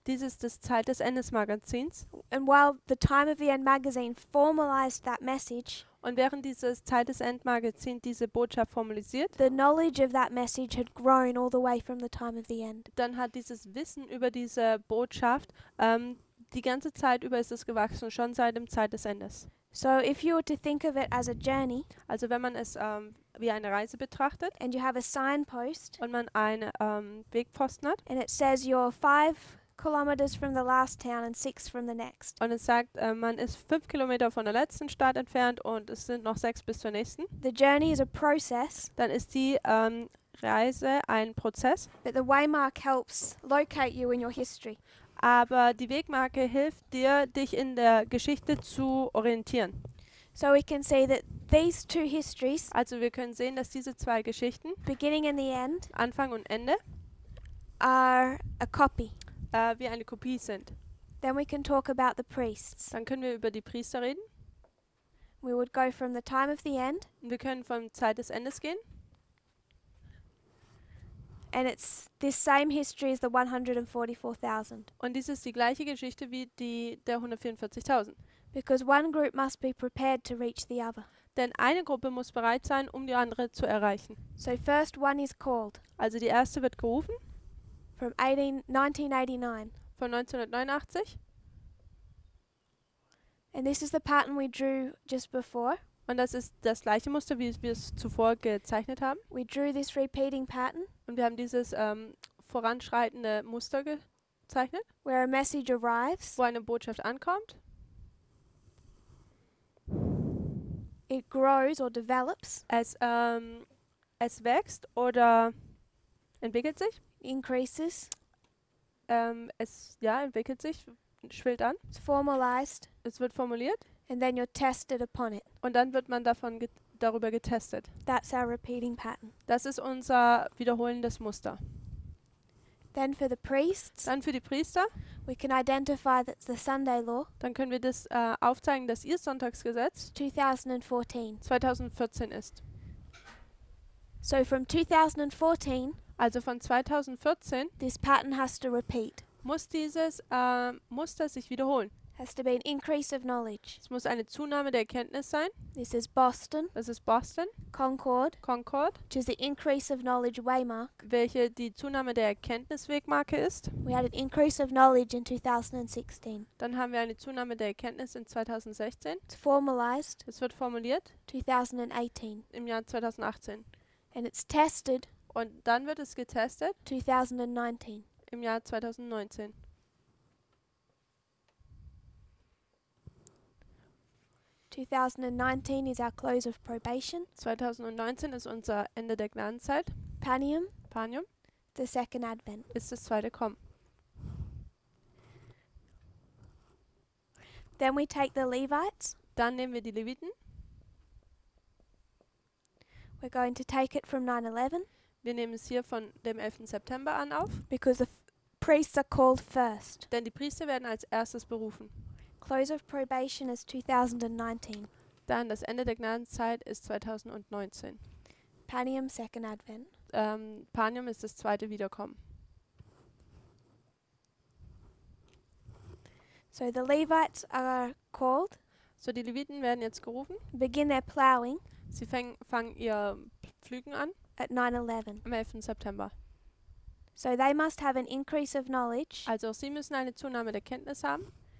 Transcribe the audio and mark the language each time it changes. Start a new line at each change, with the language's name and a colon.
German: Dies ist das Zeit des Endes Magazins.
English: And while the Time of the End magazine formalized that message,
German: Und während dieses Zeit des End Magazin diese Botschaft formalisiert,
English: the knowledge of that message had grown all the way from the time of the end.
German: dann hat dieses Wissen über diese Botschaft die ganze Zeit über ist es gewachsen, schon seit dem Zeit des Endes.
English: So if you were to think of it as a journey,
German: Also wenn man es wie eine Reise betrachtet
English: and you have a signpost,
German: und man einen Wegpfosten hat
English: and it says you're 5 kilometers from the last town and 6 from the next.
German: und es sagt, man ist 5 Kilometer von der letzten Stadt entfernt und es sind noch 6 bis zur nächsten,
English: The journey is a process,
German: dann ist die Reise ein Prozess,
English: but the waymark helps locate you in your history.
German: aber die Wegmarke hilft dir, dich in der Geschichte zu orientieren.
English: So we can see that these two histories,
German: Also wir können sehen, dass diese zwei Geschichten,
English: beginning and the end,
German: Anfang und Ende,
English: are a copy.
German: wie eine Kopie sind.
English: Then we can talk about the priests.
German: Dann können wir über die Priester reden.
English: We would go from the time of the end,
German: Und wir können von Zeit des Endes gehen.
English: and it's this same history as the 144,000.
German: Und dies ist die gleiche Geschichte wie die der 144.000.
English: Because one group must be prepared to reach the other.
German: Denn eine Gruppe muss bereit sein, um die andere zu erreichen.
English: So first one is called
German: Also die erste wird gerufen
English: from 1989.
German: von 1989.
English: And this is the pattern we drew just before.
German: Und das ist das gleiche Muster, wie wir es zuvor gezeichnet haben.
English: We drew this repeating pattern
German: Und wir haben dieses voranschreitende Muster gezeichnet,
English: where a message arrives,
German: wo eine Botschaft ankommt.
English: it grows or develops,
German: Es wächst oder entwickelt sich.
English: increases,
German: Es entwickelt sich, schwillt an.
English: it's formalized,
German: Es wird formuliert
English: and then you're tested upon it.
German: und dann wird man darüber getestet.
English: That's our repeating pattern.
German: Das ist unser wiederholendes Muster.
English: Then for the priests,
German: Dann für die Priester,
English: we can identify that's the Sunday law,
German: dann können wir das aufzeigen, dass ihr Sonntagsgesetz
English: 2014.
German: 2014 ist.
English: So from 2014,
German: Also von 2014
English: this pattern has to repeat.
German: muss dieses Muster sich wiederholen.
English: Has to be an increase of knowledge.
German: Es muss eine Zunahme der Erkenntnis sein.
English: This is Boston,
German: Das ist Boston,
English: Concord,
German: Concord,
English: which is the increase of knowledge waymark.
German: welche die Zunahme der Erkenntniswegmarke ist.
English: We had an increase of knowledge in 2016.
German: Dann haben wir eine Zunahme der Erkenntnis in 2016.
English: It's formalized
German: Es wird formuliert
English: 2018.
German: im Jahr 2018.
English: And it's tested
German: Und dann wird es getestet
English: 2019.
German: im Jahr 2019.
English: 2019 is our close of probation.
German: 2019 ist unser Ende der Gnadenzeit.
English: Panium,
German: Panium
English: the second advent.
German: ist das zweite Kommen.
English: Then we take the Levites.
German: Dann nehmen wir die Leviten.
English: We're going to take it from 9/11
German: Wir nehmen es hier von dem 11. September an auf,
English: because the priests are called first.
German: denn die Priester werden als erstes berufen.
English: Close of probation is 2019.
German: Dann das Ende der Gnadenzeit ist 2019.
English: Panium, second advent.
German: Panium ist das zweite Wiederkommen.
English: So the Levites are called,
German: So, die Leviten werden jetzt gerufen.
English: begin their plowing
German: Sie fangen ihr Pflügen an
English: at 9/11.
German: am 11. September.
English: So they must have an increase of knowledge
German: Also auch sie müssen eine Zunahme der Kenntnis haben